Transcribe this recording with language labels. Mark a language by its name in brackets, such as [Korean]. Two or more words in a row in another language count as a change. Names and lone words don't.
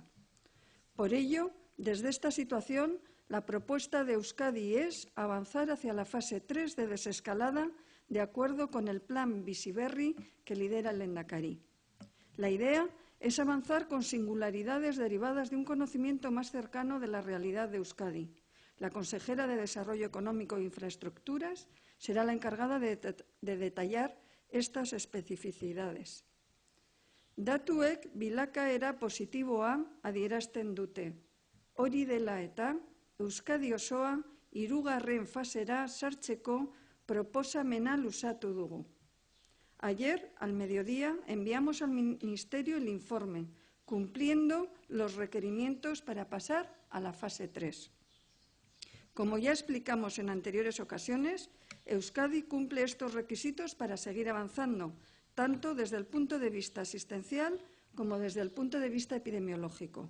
[Spanish] Por ello, desde esta situación, la propuesta de Euskadi es avanzar hacia la fase 3 de desescalada de acuerdo con el plan Bizi Berri que lidera el Lehendakari. La idea es avanzar con singularidades derivadas de un conocimiento más cercano de la realidad de Euskadi. La consejera de Desarrollo Económico e Infraestructuras será la encargada de detallar estas especificidades. [Basque] Datuek bilakaera positiboa adierazten dute. Hori dela eta, Euskadi osoa hirugarren fasera sartzeko proposamena luzatu dugu. [Spanish] Ayer, al mediodía, enviamos al Ministerio el informe, cumpliendo los requerimientos para pasar a la fase 3. Como ya explicamos en anteriores ocasiones, Euskadi cumple estos requisitos para seguir avanzando, tanto desde el punto de vista asistencial como desde el punto de vista epidemiológico.